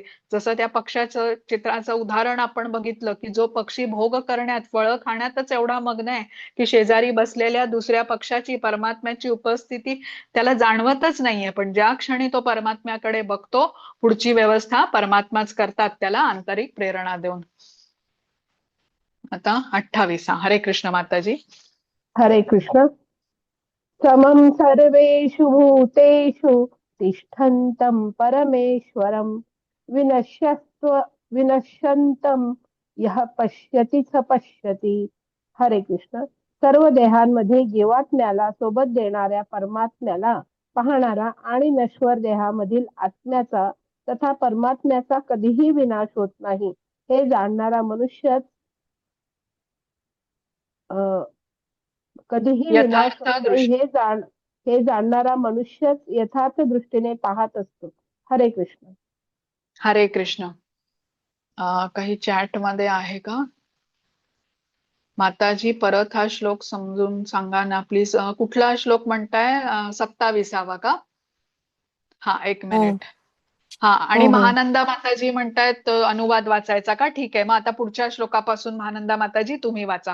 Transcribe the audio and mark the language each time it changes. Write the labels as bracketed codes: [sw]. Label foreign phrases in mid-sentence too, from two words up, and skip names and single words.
[mr] जसं त्या पक्ष्याचं चित्राचं उदाहरण आपण बघितलं की जो पक्षी भोग करण्यात, फळं खाण्यातच एवढा मग्न आहे की शेजारी बसलेल्या दुसऱ्या पक्षाची, परमात्म्याची उपस्थिती त्याला जाणवतच नाहीये. पण ज्या क्षणी तो परमात्म्याकडे बघतो, पुढची व्यवस्था परमात्माच करतात त्याला आंतरिक प्रेरणा देऊन. आता 28. हरे कृष्ण माताजी. हरे कृष्ण. [sa] समं सर्वेषु भूतेषु तिष्ठन्तं परमेश्वरं विनश्यन्तं यः पश्यति स पश्यति. [mr] हरे कृष्ण. सर्व देहांमध्ये जीवात्म्याला सोबत देणाऱ्या परमात्म्याला पाहणारा आणि नश्वर देहामधील आत्म्याचा तथा परमात्म्याचा कधीही विनाश होत नाही हे जाणणारा मनुष्यच कधीही विनाश यथार्थ होत नाही दृष्टी. हे जाणणारा मनुष्यच यथार्थ दृष्टीने पाहत असतो. हरे कृष्ण. हरे कृष्ण. काही चॅट मध्ये आहे का माताजी? परत हा श्लोक समजून सांगा ना प्लीज. कुठला श्लोक म्हणताय? 27वा का? हा, एक मिनिट. हा, आणि हो हो महानंदा माताजी म्हणतायत अनुवाद वाचायचा का? ठीक आहे, मग आता पुढच्या श्लोकापासून महानंदा माताजी तुम्ही वाचा.